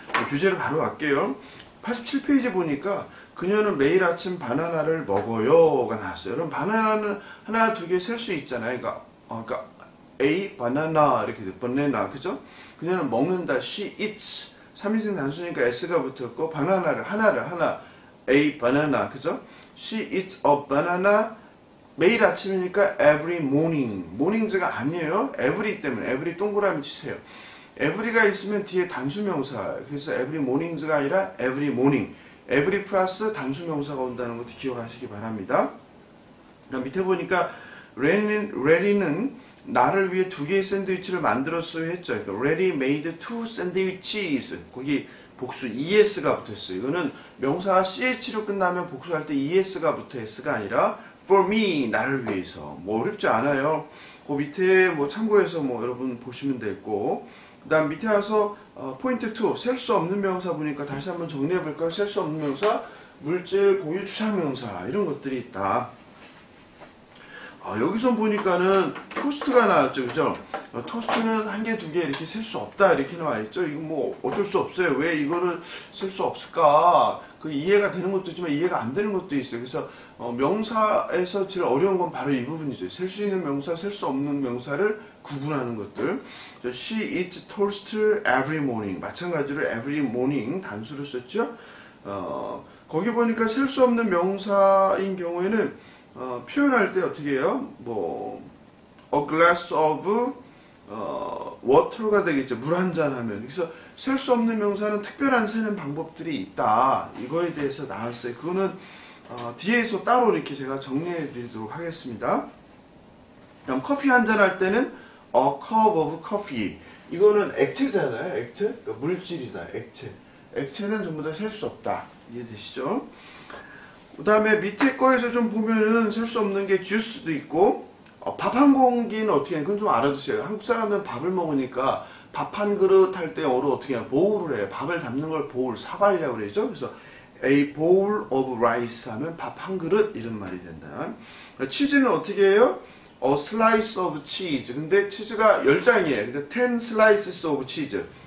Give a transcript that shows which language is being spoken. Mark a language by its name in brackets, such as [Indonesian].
[Korean] 교재로 바로 갈게요. 87페이지 보니까 그녀는 매일 아침 바나나를 먹어요가 나왔어요. 그럼 바나나는 하나, 두 개 셀 수 있잖아요. 그러니까 [English] a banana [Korean] 이렇게 돼. banana 그죠? 그녀는 먹는다. [English] she eats [Korean] 3인칭 단수니까 s가 붙었고 바나나를 하나 [English] a banana [Korean] 그죠? [English] she eats a banana [Korean] 매일 아침이니까 [English] every morning mornings가 [Korean] 아니에요. every 때문에 every 동그라미 치세요. every가 있으면 뒤에 단수명사 그래서 [English] every mornings [Korean] 가 아니라 [English] every morning [Korean] every 플러스 단수명사가 온다는 것도 기억하시기 바랍니다. 밑에 보니까 레리는 나를 위해 2개의 샌드위치를 만들었어요 했죠. [English] 그러니까 Ready made 2 sandwiches. [Korean] 거기 복수 es가 붙었어요. 이거는 명사가 ch로 끝나면 복수할 때 es가 붙어 s가 아니라 [English] for me [Korean] 나를 위해서. 뭐 어렵지 않아요. 그 밑에 뭐 참고해서 뭐 여러분 보시면 되고. 그다음 밑에 와서 포인트 2 셀 수 없는 명사 보니까 다시 한번 정리해 볼까요? 셀 수 없는 명사 물질 고유 추상명사 이런 것들이 있다. 여기서 보니까는 토스트가 나왔죠, 그죠? 토스트는 1개, 2개 이렇게 셀 수 없다 이렇게 나와 있죠. 이거 뭐 어쩔 수 없어요. 왜 이거를 셀 수 없을까? 그 이해가 되는 것도 있지만 이해가 안 되는 것도 있어요. 그래서 명사에서 제일 어려운 건 바로 이 부분이죠. 셀 수 있는 명사, 셀 수 없는 명사를 구분하는 것들. [English] She eats toast every morning. [Korean] 마찬가지로 [English] every morning [Korean] 단수를 썼죠. 거기 보니까 셀 수 없는 명사인 경우에는 표현할 때 어떻게 해요? [English] 뭐 a glass of water가 되겠죠. [Korean] 물 한 잔 하면. 그래서 셀 수 없는 명사는 특별한 세는 방법들이 있다. 이거에 대해서 나왔어요. 그거는 뒤에서 따로 이렇게 제가 정리해 드리도록 하겠습니다. 그럼 커피 한 잔 할 때는 [English] a cup of coffee. [Korean] 이거는 액체잖아요. 액체? 그러니까 물질이다. 액체. 액체는 전부 다 셀 수 없다. 이해되시죠? 그 다음에 밑에 거에서 좀 보면은 셀 수 없는 게 주스도 있고 밥 한 공기는 어떻게 해요? 그건 좀 알아두세요. 한국 사람은 밥을 먹으니까 밥 한 그릇 할 때 어로 어떻게 해요? 보울을 해요. 밥을 담는 걸 보울, 사발이라고 그러죠. 그래서 [English] a bowl of rice [Korean] 하면 밥 한 그릇 이런 말이 된다. [English] 치즈는 어떻게 해요? a slice of cheese. [Korean] 근데 치즈가 10장이에요. [English] 그러니까 10 slices of cheese.